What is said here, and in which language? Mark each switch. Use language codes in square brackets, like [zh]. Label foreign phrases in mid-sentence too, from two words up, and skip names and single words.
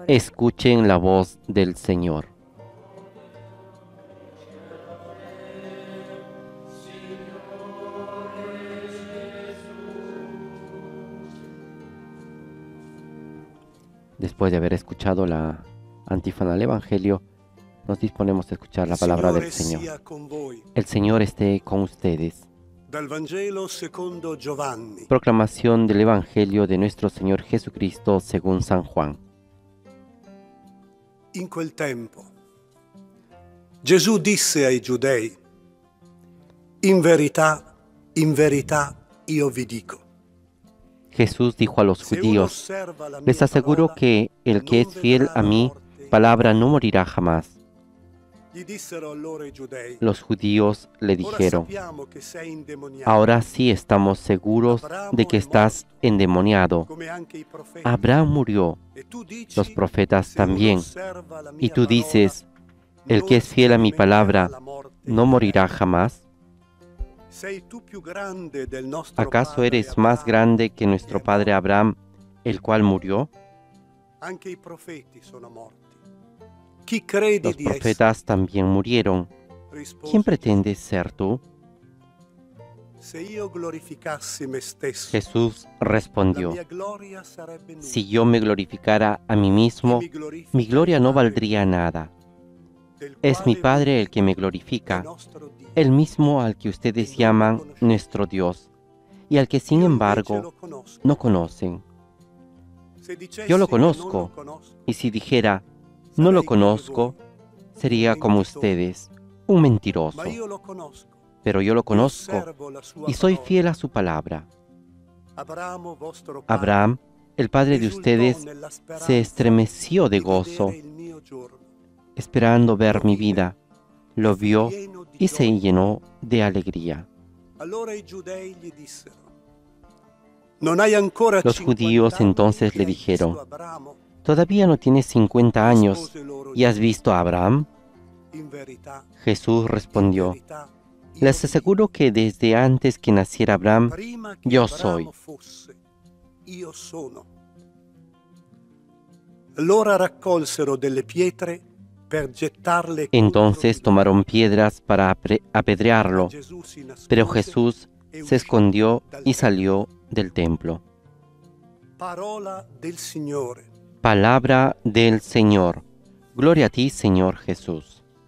[es] escuchen la voz del Señor. Después de haber escuchado la antífona del Evangelio, nos disponemos a escuchar la palabra del Señor. [it] sia con voi. [es] El Señor esté con ustedes. [it] Dal Vangelo secondo Giovanni. [es] Proclamación del Evangelio de nuestro Señor Jesucristo según San Juan. [it] In quel tempo Gesù disse ai Giudei: in verità, io vi dico. [es] Jesús dijo a los [it] Se uno [es] judíos: [it] osserva la mia [es] les aseguro [it] parola, [es] que el que [it] non [es] es fiel [it] vedrà [es] a [it] la [es] mi [it] morte. [es] palabra no morirá jamás. [it] Gli dissero allora i Giudei: [es] Los judíos le [it] ora [es] dijeron: [it] sappiamo che sei indemoniato, [es] ahora sí estamos seguros de que estás endemoniado. [it] come anche i profeti. [es] Abraham murió, [it] E tu dici, [es] los profetas [it] se uno [es] también. [it] osserva la [es] Y [it] mia [es] tú [it] parola, [es] dices: el [it] non [es] que es fiel a mi palabra [it] sperimenterà la morte [es] no [it] in [es] morirá [it] eterno. [es] jamás. [it] Sei tu più grande del nostro [es] ¿Acaso [it] padre [es] eres más [it] Abraham? [es] grande que nuestro padre Abraham, el cual murió? [it] Anche i profeti sono morti. Chi credi [es] Los [it] di essere? [es] profetas también murieron. [it] Rispose [es] ¿Quién pretendes ser tú? [it] Gesù, se io glorificassi me stesso, [es] Jesús [it] la [es] respondió: [it] mia gloria sarebbe nulla. [es] si yo me glorificara a mí mismo, [it] Chi mi glorifica [es] mi gloria [it] è il [es] no [it] Padre [es] valdría nada. [it] del [es] Es mi [it] quale [es] Padre [it] voi [es] el que me [it] dite, [es] glorifica, [it] è nostro Dio. [es] el mismo al que ustedes llaman nuestro Dios, y al que sin [it] Io invece [es] embargo [it] lo conosco. [es] no conocen. [it] Se dicessi [es] Yo lo [it] che non [es] conozco, [it] conosco, [es] y si dijera, no lo [it] sarei come [es] conozco, [it] voi, [es] sería [it] un [es] como [it] mentitore. [es] ustedes, un mentiroso. [it] Ma io lo conosco. [es] Pero yo lo [it] e [es] conozco [it] osservo la sua [es] y soy [it] parola. [es] fiel a su palabra. [it] Abramo, vostro padre, [es] Abraham, el padre de [it] esultò [es] ustedes, [it] nella speranza [es] se estremeció de [it] di vedere [es] gozo, [it] il mio giorno. [es] esperando ver mi vida. Lo [it] fu [es] vio [it] pieno di [es] y se [it] gioia. [es] llenó de alegría. [it] Allora i giudei gli dissero: non hai ancora [es] Los [it] 50 [es] judíos [it] anni [es] entonces [it] che [es] le [it] hai [es] dijeron: [it] visto Abramo? [es] ¿todavía no tienes 50 años [it] Rispose loro [es] y has [it] Gesù, [es] visto a Abraham? [it] in verità, [es] Jesús [it] in [es] respondió: [it] verità, io [es] les [it] vi [es] aseguro que desde antes que naciera Abraham, [it] dico, prima che [es] yo [it] Abramo [es] soy. [it] fosse, io sono. Allora raccolsero delle pietre per gettarle contro [es] Entonces [it] di lui. [es] tomaron piedras para apedrearlo, [it] Ma Gesù si nascose [es] pero Jesús [it] e [es] se [it] uscì [es] escondió [it] dal [es] y [it] tempio. [es] salió del templo. [it] Parola del Signore. [es] Palabra del Señor. Gloria a ti, Señor Jesús.